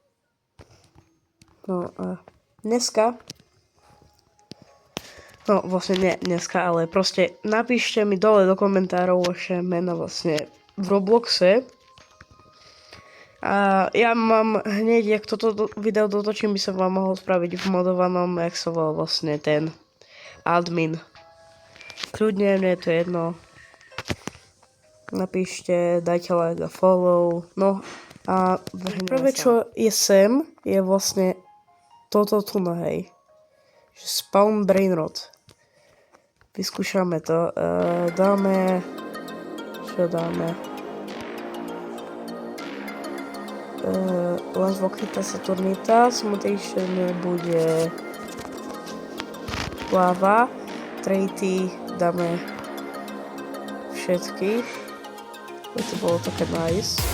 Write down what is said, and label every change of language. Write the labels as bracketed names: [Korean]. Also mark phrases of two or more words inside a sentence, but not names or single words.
[Slovak] No a dneska, no vlastne nie dneska, ale proste napíšte mi dole do komentárov vaše mena vlastne v Robloxe. A ja mám hneď, jak toto video dotočím, by som vám mohol spraviť v modovanom, jak sa volal vlastne ten admin. Kľudne, mne je to jedno. Napíšte, dajte like a follow. No a prvé, čo je sem, je vlastne toto tu na hej. Spawn Brainrot. Vyskúšame to. Dáme... Čo dáme? Las Vokita Saturnitas, Mutation bude lava, traity dáme všetky, to bolo také nice.